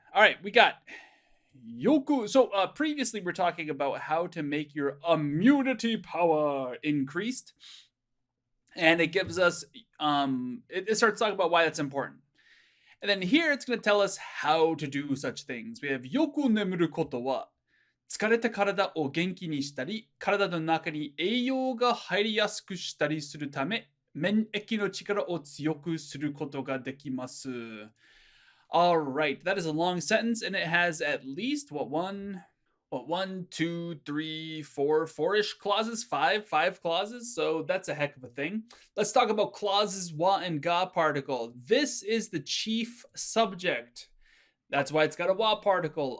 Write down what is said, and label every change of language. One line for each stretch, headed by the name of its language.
English: All right, we got Yoku. So previously we're talking about how to make your immunity power increased, and it gives us it starts talking about why that's important. And then here it's going to tell us how to do such things. We have
Japanese: yoku nemuru koto wa 疲れた体を元気にしたり、体の中に栄養が入りやすくしたりするため、免疫の力を強くすることができます。
English: All right, that is a long sentence, and it has at least one, two, three, four-ish clauses, five clauses. So that's a heck of a thing. Let's talk about clauses wa and ga particle. This is the chief subject. That's why it's got a wa particle.